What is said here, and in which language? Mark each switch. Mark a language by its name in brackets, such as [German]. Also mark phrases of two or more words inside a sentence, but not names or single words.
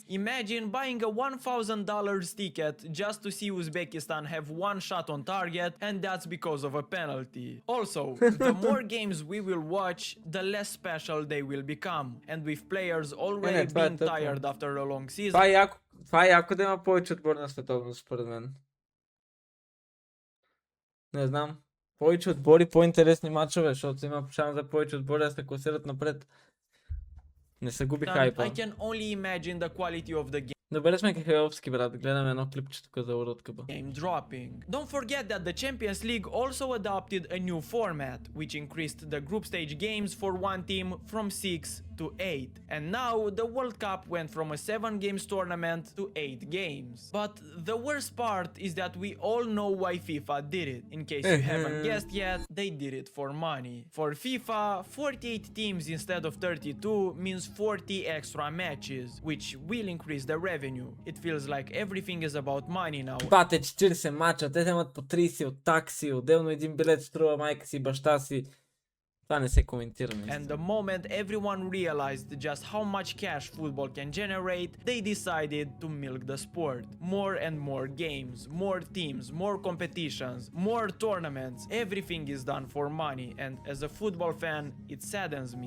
[English] Imagine buying a $1,000 ticket just to see Uzbekistan have one shot on target, and that's because of a penalty. Also, the more games we will watch, the less special they will become, and with players already being tired after a long season. [Bulgarian] Това е яко да има повече отбор на световно, според мен. Не знам. Повече отбори, по-интересни мачове, защото има шанс за повече отбори да се класират напред. Не се губи хайпа. [English] I can only imagine the quality of the game. [Bulgarian] Добре сме кахеловски, брат. Гледаме едно клипче тук за World Cup. [English] Game dropping. Don't forget that the Champions League also adopted a new format, which increased the group stage games for one team from 6 to 8. And now the World Cup went from a 7 games tournament to 8 games. But the worst part is that we all know why FIFA did it. In case you haven't guessed yet, they did it for money. For FIFA, 48 teams instead of 32 means 40 extra matches, which will increase the revenue. It feels like everything is about money now. [Bulgarian] Бате, 40 мача, те вземат по 30 от такси, отделно един билет струва майка си, баща си. Това не се коментира. [English] And the moment everyone realized just how much cash football can generate, they decided to milk the sport. More and more games, more teams, more competitions, more tournaments. Everything is done for money, and as a football fan, it saddens me.